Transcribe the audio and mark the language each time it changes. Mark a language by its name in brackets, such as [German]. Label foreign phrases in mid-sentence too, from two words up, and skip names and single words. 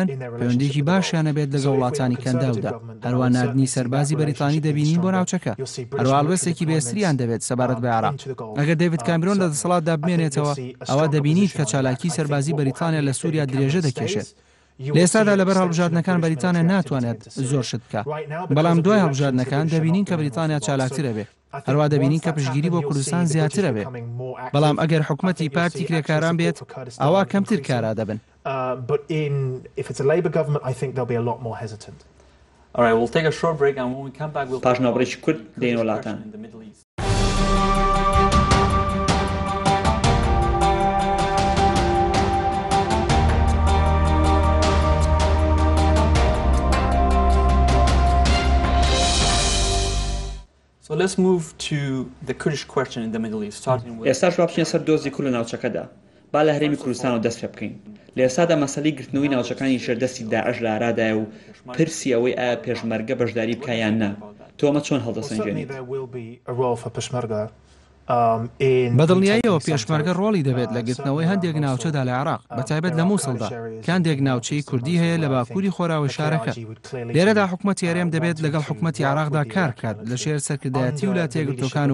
[Central Kurdish] پەیوەندێکی باشیان نەبێت لەگەڵ وڵاتانی کەنداودا هەروە نردنی سەربازی بەریتانی دەبینین بۆ ناوچەکە هەروە هەڵوێستێکی بێستریان دەبێت سەبارەت بە عێراق ئەگەر دەیڤید کامێرۆن لە دەسەڵاتدا بمێنێتەوە ئەوە دەبینیت کە چالاکی سەربازی بەریتانیا لە سووریا درێژە دەکێشێت لە ئێستادا لەبەر هەڵبژاردنەکان بەریتانیا ناتوانێت زۆر شت بکات بەڵام دوای هەڵبژاردنەکان دەبینین کە بریتانیا چالاکترە بێ هەروە دەبینین کە پشتگیری بۆ کوردستان زیاترە بێ بەڵام ئەگەر حکومەتی پارتی کرێکاران بێت ئەوە کەمتر کارا دەبن پاشناوبڕێکی کورد دێنە وڵاتان [English] So let's move to the Kurdish question in the Middle East, starting with... [Central Kurdish] ئێستا ڕابچین سەر دۆزی کورد لە ناوچەکەدا با لە هەرێمی کوردستان و دەست پێ بکەین لە ئێستادا مەسەلەی گرتنەوەی ناوچەکانی ژێردەستی داعش لە عێراقدایە و پرسی ئەوەی ئایا پێشمەرگە بەشداری بکە یان نا تۆ ئەمە چۆن هەڵدەسەنجێنیت بەدڵنیاییەوە پێشمەرگە ڕۆڵی دەبێت لە گرتنەوەی هەندێک ناوچەدا لە عێراق بەتایبەت لە مووسڵدا کە هەندێک ناوچەی کوردی هەیە لە باکووری خۆراوی شارەکە لێرەدا حکومەتی هەرێم دەبێت لەگەڵ حکومەتی عێراقدا کار بکات لە شێر سەرکردایەتی وڵاتە یەکگرتووەکان